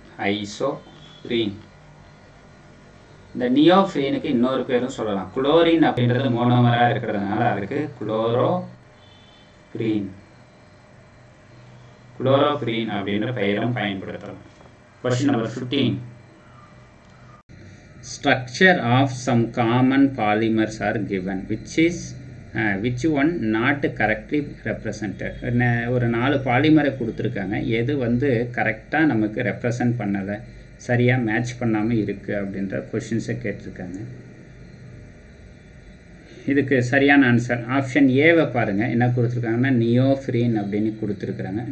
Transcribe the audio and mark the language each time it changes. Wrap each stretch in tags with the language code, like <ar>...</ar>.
<ta>Isoprene. இந்த நியோஃப்ரீனுக்கு இன்னொரு பேரும் சொல்லலாம். குளோரின் அப்படின்றது மோனோமராக இருக்கிறதுனால அதுக்கு குளோரோப்ரீன். குளோரோப்ரீன் அப்படின்ற பெயரும் பயன்படுத்தலாம்.</ta> <en>Question number 15. Structure of some common polymers are given. Which one not correctly represented?</en> <ta>ஒரு 4 பாலிமரை கொடுத்துருக்காங்க. எது வந்து கரெக்டாக நமக்கு ரெப்ரசன்ட் பண்ணலை, சரியாக மேட்ச் பண்ணாமல் இருக்குது அப்படின்ற கொஷின்ஸை கேட்டிருக்காங்க. இதுக்கு சரியான ஆன்சர் ஆப்ஷன் ஏவை பாருங்கள். என்ன கொடுத்துருக்காங்கன்னா நியோஃப்ரீன் அப்படின்னு கொடுத்துருக்குறாங்க.</ta>